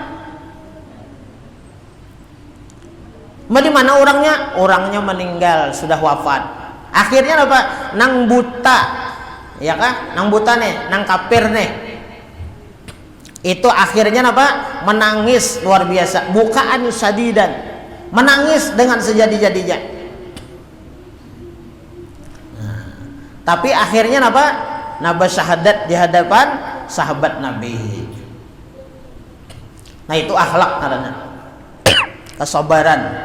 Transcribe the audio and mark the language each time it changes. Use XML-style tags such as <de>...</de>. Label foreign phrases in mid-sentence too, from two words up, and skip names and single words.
<id>Di mana orangnya? Orangnya meninggal, sudah wafat. Akhirnya apa? Nang buta, ya kan? Nang buta nih, nang kafir nih. Itu akhirnya apa? Menangis luar biasa,</id> <ar>bukaan sadidan,</ar> <id>menangis dengan sejadi-jadinya. Tapi akhirnya apa? Nabi syahadat di hadapan sahabat Nabi. Nah itu akhlak namanya. Kesabaran.</id>